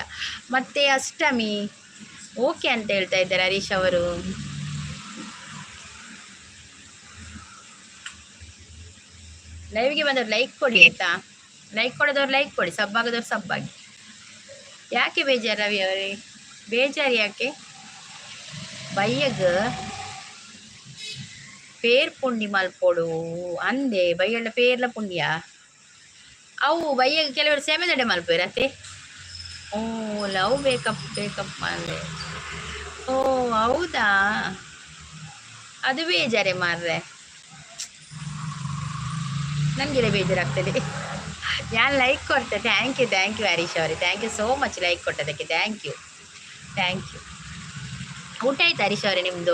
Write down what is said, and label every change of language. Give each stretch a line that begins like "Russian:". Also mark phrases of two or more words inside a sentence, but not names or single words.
Kannada: ಮತ್ತೆ ಅಷ್ಟಮಿ ಓಕೆ ಅಂತ ಹೇಳ್ತಾ ಇದ್ದಾರೆ ಹರೀಶ್ ಅವರು. ಲೈವ್ಗೆ ಬಂದವ್ರು ಲೈಕ್ ಕೊಡಿ ಆಯ್ತಾ? ಲೈಕ್ ಕೊಡೋದವ್ರು ಲೈಕ್ ಕೊಡಿ, ಸಬ್ಬಾಗದವ್ರು ಸಬ್ಬಾಗಿ. ಯಾಕೆ ಬೇಜಾರು ರವಿ ಅವರೇ? ಬೇಜಾರು ಯಾಕೆ?
Tulu: ಬಯ್ಯಗ ಪೇರ್ ಪುಂಡಿ ಮಲ್ಪೊಡು ಅಂದೆ ಬಯ್ಯಳ ಪೇರ್ಲ ಪುಂಡಿಯ ಅವು ಬಯ್ಯಗ ಕೆಲವರು ಸೆಮೆದಡೆ ಮಲ್ಪೋರತ್ತೆ.
English: oh love breakup ಮಾರ್ರೆ.
Kannada: ಓ ಹೌದಾ? ಅದು ಬೇಜಾರೆ ಮಾರ್ರೆ, ನನಗೆಲ್ಲ ಬೇಜಾರಾಗ್ತದೆ. ನಾನು ಲೈಕ್ ಕೊಡ್ತೆ.
English: thank you ಹರೀಶ್ ಅವರೇ, thank you so much like ಕೊಟ್ಟದಕ್ಕೆ. thank you.
Kannada: ಊಟ ಆಯ್ತು ಹರೀಶ್ ಅವರೇ ನಿಮ್ಮದು?